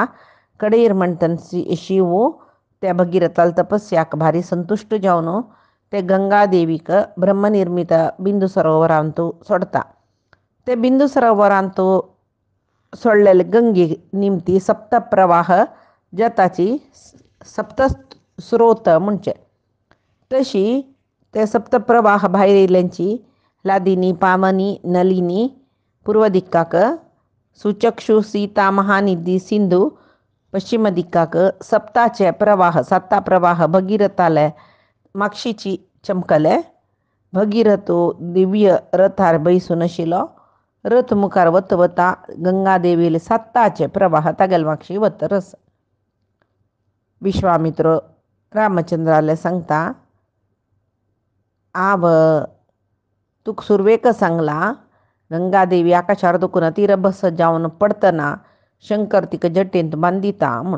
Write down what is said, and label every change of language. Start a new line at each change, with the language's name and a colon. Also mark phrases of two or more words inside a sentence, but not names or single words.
Konkani: कडेर म्हणटा शिव त्या भगीरथाल तपस्याक भारी संतुष्ट जावन ते गंगा देवीक ब्रह्मनिर्मित बिंदू सरोवरांत सोडता। ते बिंदू सरोवरांत सोडलेले गंगे निमती सप्तप्रवाह जताची सप्त स्रोत म्हणचे। तशी ते सप्तप्रवाह भायर येयल्यांची लादिनी पावनी नलिनी पूर्व दिक्काक सुचक्षु सीता महानिधी सिंधू पश्चिम दिक्काक सप्ताचे प्रवाह 7 प्रवाह भगीरथाले मागशीची चमकले. भगीरथो दिव्य रथार बैसून आशिल्लो. रथ मुखार वता वता गंगादेवीले 7 प्रवाह तागेल मागशी वतरस. विश्वामित्र रामचंद्राले सांगता, आव तुक सुरवेक सांगला गंगादेवी आकाशार दुखून तीरभस जावन पडतना शंकर तिका जटेंत बांदिता म्हण.